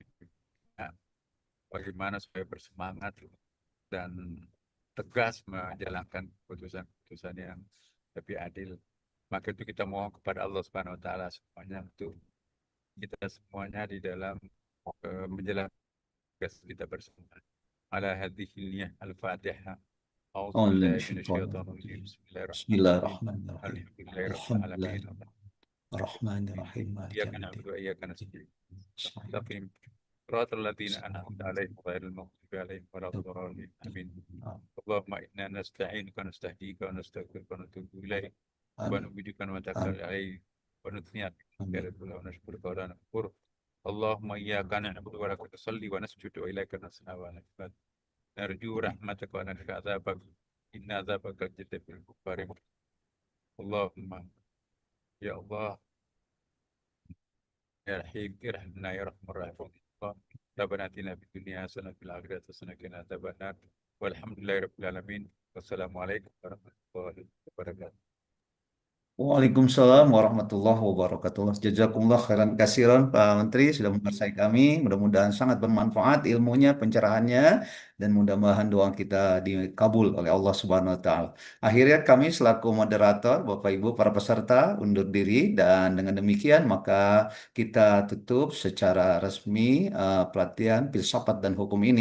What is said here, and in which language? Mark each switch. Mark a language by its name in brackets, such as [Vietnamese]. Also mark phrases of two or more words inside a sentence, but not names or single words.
[Indonesian] Nah, bagaimana supaya bersemangat dan tegas menjalankan keputusan-keputusan yang lebih adil. Maka itu kita mohon kepada Allah [Arabic] سبحانه وتعالى [Indonesian] semuanya, untuk kita semuanya di dalam menjalankan tugas kita bersama. [Arabic] على هذه النية الفاتحة. أعوذ بالله من الشيطان الرجيم. بسم الله الرحمن الرحيم. الحمد لله رب العالمين. بسم الله الرحمن الرحيم. إياك نعبد وإياك نستعين. Mustaqim. صراط الذين أنعمت عليهم غير المغضوب عليهم ولا الضالين. Amin. اللهم إنا نستعينك ونستهديك ونستغفرك ونتوب إليك ونؤمنك ونتوكل عليك ونثني ونشكرك ونكفر. اللهم إياك نعبد ولك نصلي ونسجد وإليك نسعى ونحفد. نرجو رحمتك ونخشى عذابك. إن عذابك الجد الكفار. اللهم يا الله يا رحيم ارحمنا يا رحمن رحيم. ربنا آتنا في الدنيا حسنة وفي الآخرة حسنة وقنا عذاب النار. والحمد لله رب العالمين. والسلام عليكم ورحمة الله وبركاته. وعليكم السلام ورحمة الله وبركاته. جزاكم الله خيرا كثيرا [Indonesian] Pak Menteri sudah mempersai kami. Mudah-mudahan sangat bermanfaat ilmunya, pencerahannya, dan mudah-mudahan doa kita dikabul oleh Allah [Arabic] سبحانه وتعالى. [Indonesian] Akhirnya kami selaku moderator, Bapak Ibu para peserta undur diri, dan dengan demikian maka kita tutup secara resmi pelatihan filsafat dan hukum ini.